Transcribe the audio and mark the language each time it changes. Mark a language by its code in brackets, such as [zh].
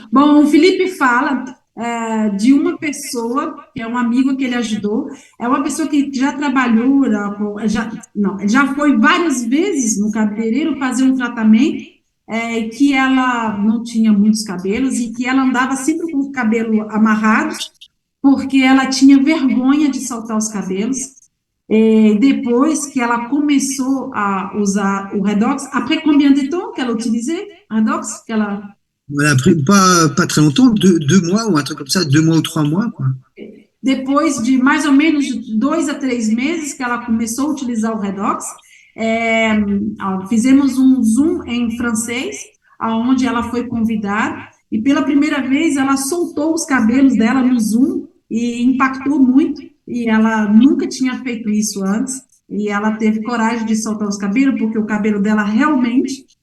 [pt] Bom, o Felipe fala de uma pessoa, que é um amigo que ele ajudou, é uma pessoa que já trabalhou, não, já foi várias vezes no cabeleireiro fazer um tratamento, que ela não tinha muitos cabelos e que ela andava sempre com o cabelo amarrado, porque ela tinha vergonha de soltar os cabelos. [fr] Et [pt] depois que ela começou a usar o Redox, [fr] après combien de temps qu'elle a utilisé Redox qu'elle On a pris pas très longtemps, 2 mois ou un truc comme ça, 2 mois ou 3 mois, quoi. [pt] Depois de mais ou menos 2 a 3 meses que ela começou a utilizar o Redox, fizemos um Zoom em francês, aonde ela foi convidada, e pela primeira vez ela soltou os cabelos dela no Zoom, e impactou muito, e ela nunca tinha feito isso antes, e ela teve coragem de soltar os cabelos, porque o cabelo dela realmente